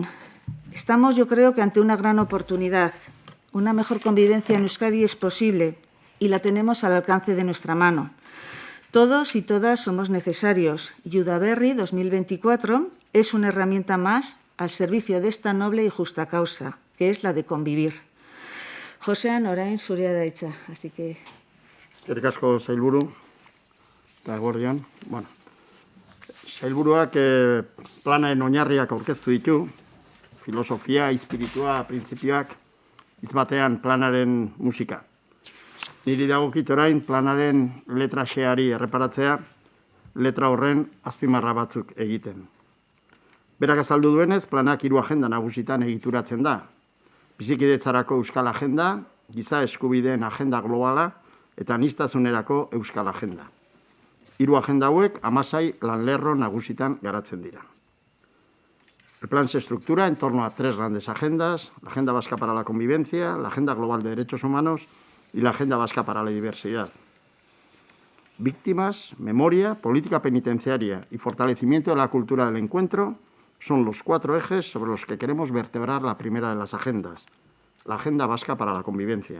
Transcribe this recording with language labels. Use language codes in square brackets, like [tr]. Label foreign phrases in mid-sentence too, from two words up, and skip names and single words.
[es] Estamos, yo creo, que ante una gran oportunidad. Una mejor convivencia en Euskadi es posible y la tenemos al alcance de nuestra mano. Todos y todas somos necesarios y Udaberri 2024 es una herramienta más al servicio de esta noble y justa causa, que es la de convivir. [eu] Josean, orain zurea da hitza, [es] así que... [eu] Eskerrik asko, sailburu, eta eguerdian. Bueno, sailburuak planaren oinarriak aurkeztu ditu, filosofia, espiritua, printzipioak, hitz batean planaren musika. Niri dagokit orain planaren letra xeari erreparatzea, letra horren azpimarra batzuk egiten. Berak azaldu duenez, planak 3 agenda nagusitan egituratzen da. Bizikidetzarako Euskal Agenda, giza eskubideen agenda globala eta aniztasunerako Euskal Agenda. 3 agenda hauek 16 lanlerro nagusitan garatzen dira. [es] El plan se estructura en torno a 3 grandes agendas: la Agenda Vasca para la Convivencia, la Agenda Global de Derechos Humanos y la Agenda Vasca para la Diversidad. Víctimas, memoria, política penitenciaria y fortalecimiento de la cultura del encuentro son los 4 ejes sobre los que queremos vertebrar la primera de las agendas, la Agenda Vasca para la Convivencia.